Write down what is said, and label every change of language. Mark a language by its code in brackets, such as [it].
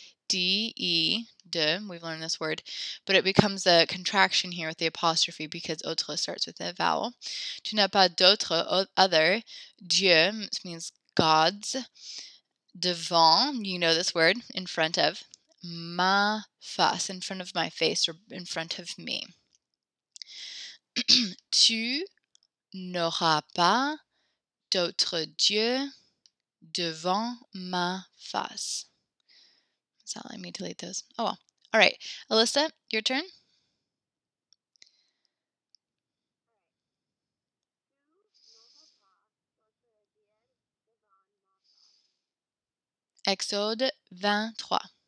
[en] We've learned this word, but it becomes a contraction here with the apostrophe because autre starts with a vowel. [fr] Tu n'as pas d'autre [en] other. [fr] Dieu [en] means gods. Devant, you know this word, in front of. [fr] Ma face, [en] in front of my face or in front of me. [fr] Tu n'auras pas d'autre Dieu devant ma face. [en] It's not letting me delete those. Oh well. All right. Alyssa, your turn. Exode 23.